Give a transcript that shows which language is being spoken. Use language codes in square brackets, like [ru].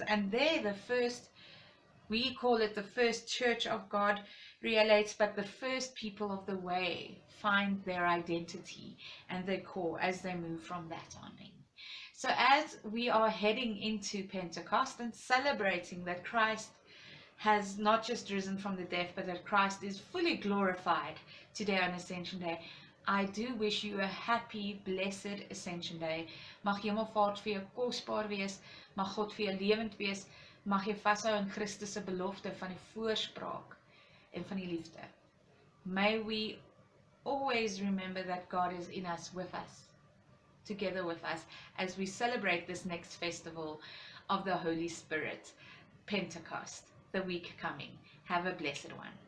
[en] And there the first, we call it the first church of God relates, but the first people of the way find their identity and their core as they move from that on in. So as we are heading into Pentecost and celebrating that Christ has not just risen from the dead, but that Christ is fully glorified today on Ascension Day, I do wish you a happy, blessed Ascension Day. [af] Mag Hemelvaart vir jou kosbaar wees, mag God vir jou lewend wees, mag jy vashou in Christus se belofte van die voorspraak en van die liefde. [en] May we always remember that God is in us, with us, together with us, as we celebrate this next festival of the Holy Spirit, Pentecost, the week coming. Have a blessed one.